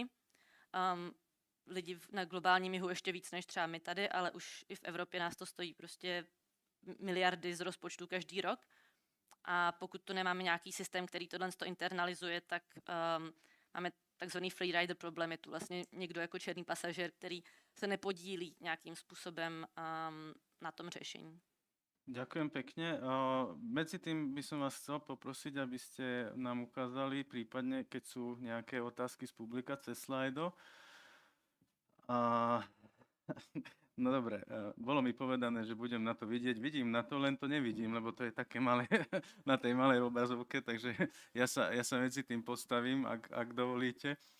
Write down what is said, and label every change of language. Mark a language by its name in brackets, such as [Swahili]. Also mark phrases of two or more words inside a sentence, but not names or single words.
[Czech] Lidi na globálním jihu ještě víc než třeba my tady, ale už i v Evropě nás to stojí prostě miliardy z rozpočtu každý rok. A pokud tu nemáme nějaký systém, který tohle internalizuje, tak máme takzvaný freerider problém. Je tu vlastně někdo jako černý pasažér, který se nepodílí nějakým způsobem na tom řešení. [Slovak] Ďakujem pekne. Medzi tým by som vás chcel poprosiť, aby ste nám ukázali, prípadne keď sú nejaké otázky z publika cez slajdo. No dobre, bolo mi povedané, že budem na to vidieť. Vidím na to, len to nevidím, lebo to je také malé na tej malej obrazovke, takže ja sa medzi tým postavím, ak dovolíte.